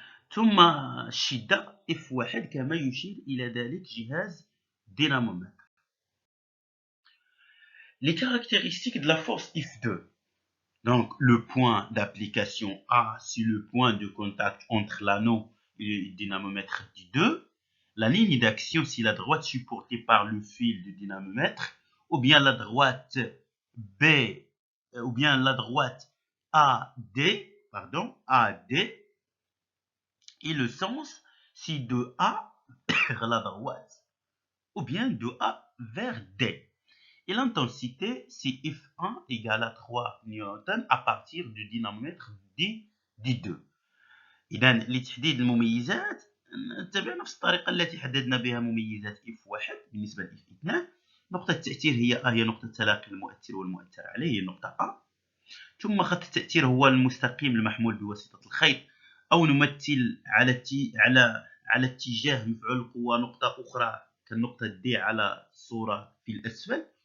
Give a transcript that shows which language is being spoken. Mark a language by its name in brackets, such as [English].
[Arabic] ثم الشدة F1 كما يشير إلى ذلك جهاز dynamomètre. [French] Les caractéristiques de la force F2. Donc, le point d'application A, c'est le point de contact entre l'anneau et le dynamomètre D2. La ligne d'action, c'est la droite supportée par le fil du dynamomètre, ou bien la droite B, ou bien la droite AD, et le sens, c'est de A vers la droite, ou bien de A vers D. Et l'intensité, c'est F1 égale à 3 نيوتن à partir du dynamomètre D2. [Arabic] إذا لتحديد المميزات نتبع نفس الطريقة التي حددنا بها مميزات F1 بالنسبة ل F2. نقطة التأثير هي نقطة تلاقي المؤثر والمؤثر عليه، هي النقطة A. ثم خط التأثير هو المستقيم المحمول بواسطة الخيط، أو نمثل على اتجاه مفعول القوة نقطة أخرى كالنقطة D على الصورة في الأسفل.